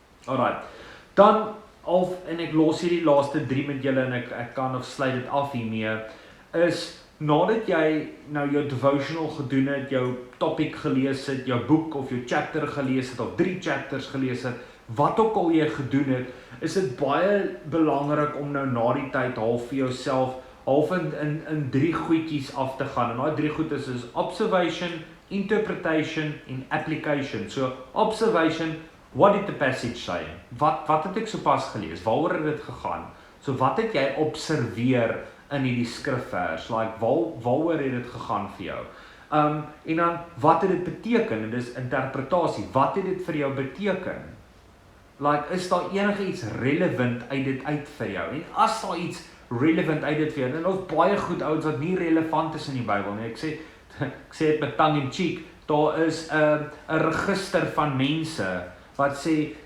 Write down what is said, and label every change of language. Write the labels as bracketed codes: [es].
[af] Alright, dan, en ek los hier die laaste 3 met julle, en ek kan of sluit dit af hiermee, is, nadat jy nou jou devotional gedoen het, jou topic gelees het, jou boek of jou chapter gelees het, of 3 chapters gelees het, wat ook al jy gedoen het, is dit baie belangrik om nou na die tyd half vir jouself, half in 3 goedjies af te gaan, en daai 3 goedjies is observation, interpretation en application. [en] So, observation, what did the passage say? [af] Wat het ek sopas gelees? Waaroor het dit gegaan? So, wat het jy observeer in die skrifvers? Like, waaroor het dit gegaan vir jou? En dan, wat het dit beteken? En dis interpretasie. Wat het dit vir jou beteken? Like, is daar enige iets relevant uit dit uit vir jou? En as daar iets relevant uit dit vir jou, en ons baie goed ouens wat nie relevant is in die Bybel nie. Ek sê dit met [en] tongue in cheek, [af] daar is 'n register van mense wat sê,